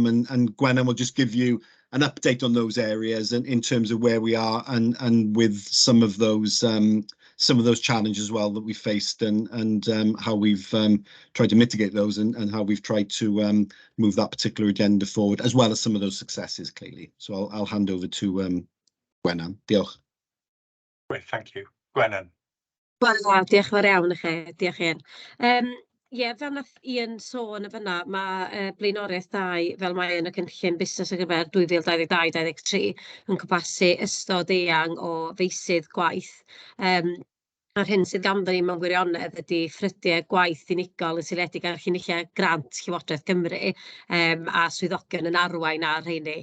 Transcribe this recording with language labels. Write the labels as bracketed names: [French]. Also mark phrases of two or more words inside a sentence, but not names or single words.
[English] And Gwennan will just give you an update on those areas and in terms of where we are and with some of those challenges as well that we faced, and how we've tried to mitigate those, and how we've tried to move that particular agenda forward, as well as some of those successes, clearly. So I'll hand over to Gwennan. [Welsh] Diolch. [English] great, thank you. Gwennan. [Welsh] Wel, diolch yn fawr iawn i chi, diolch Ian. Ie, fel nath Ian sôn y fyna, mae blaenoriaeth 2 fel mae yn y cynllun busnes ar gyfer 2022-2023 yn cwmpasu ystod eang o feysydd gwaith. A'r hyn sydd ganddo ni mewn gwirionedd ydy ffrydiau gwaith unigol yn seiliedig ar chynulliau grant Llywodraeth Cymru a swyddogion yn arwain ar rheini.